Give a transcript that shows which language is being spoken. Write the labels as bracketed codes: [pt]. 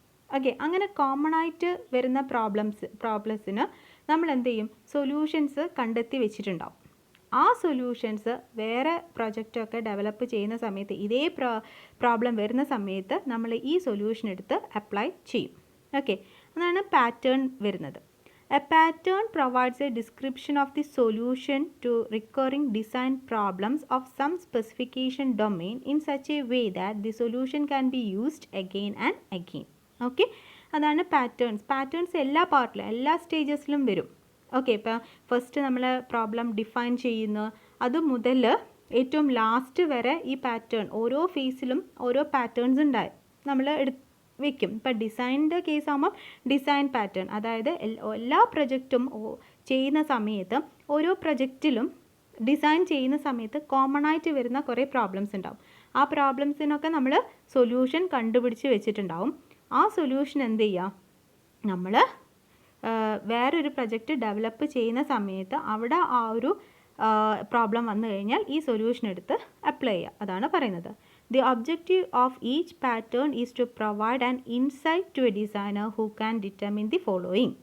[ml] Okay, അങ്ങനെ common ആയിട്ട് വരുന്ന പ്രോബ്ലംസിന് നമ്മൾ എന്ത് ചെയ്യും? സൊല്യൂഷൻസ് കണ്ടെത്തി വെച്ചിട്ടുണ്ടാവും. ആ സൊല്യൂഷൻസ് വേറെ പ്രൊജക്റ്റൊക്കെ ഡെവലപ്പ് ചെയ്യുന്ന സമയത്ത് ഇതേ പ്രോബ്ലം വരുന്ന സമയത്ത് നമ്മൾ ഈ സൊല്യൂഷൻ എടുത്ത് അപ്ലൈ ചെയ്യും. ഓക്കെ, അതാണ് പാറ്റേൺ വരുന്നത്. [en] A pattern provides a description of the solution to recurring design problems of some specification domain in such a way that the solution can be used again and again. [ml] Okay, അതാണ് patterns എല്ലാ പാർട്ടിലും, എല്ലാ സ്റ്റേജസിലും വരും. Okay, ഇപ്പോൾ first നമ്മൾ problem define ചെയ്യുന്നു, അത് മുതൽ ഏറ്റവും ലാസ്റ്റ് വരെ ഈ പാറ്റേൺ ഓരോ ഫേസിലും ഓരോ പാറ്റേൺസ് ഉണ്ടായി നമ്മൾ വെക്കും. ഇപ്പം ഡിസൈനിൻ്റെ കേസ് ആകുമ്പോൾ ഡിസൈൻ പാറ്റേൺ, അതായത് എല്ലാ പ്രൊജക്റ്റും ചെയ്യുന്ന സമയത്ത് ഓരോ പ്രൊജക്റ്റിലും ഡിസൈൻ ചെയ്യുന്ന സമയത്ത് കോമൺ ആയിട്ട് വരുന്ന കുറേ പ്രോബ്ലംസ് ഉണ്ടാവും. ആ പ്രോബ്ലംസിനൊക്കെ നമ്മൾ സൊല്യൂഷൻ കണ്ടുപിടിച്ച് വെച്ചിട്ടുണ്ടാവും. ആ സൊല്യൂഷൻ എന്ത് ചെയ്യുക? നമ്മൾ വേറൊരു പ്രൊജക്റ്റ് ഡെവലപ്പ് ചെയ്യുന്ന സമയത്ത് അവിടെ ആ ഒരു പ്രോബ്ലം വന്നു കഴിഞ്ഞാൽ ഈ സൊല്യൂഷൻ എടുത്ത് അപ്ലൈ ചെയ്യുക. അതാണ് പറയുന്നത്. [en] The objective of each pattern is to provide an insight to a designer who can determine the following.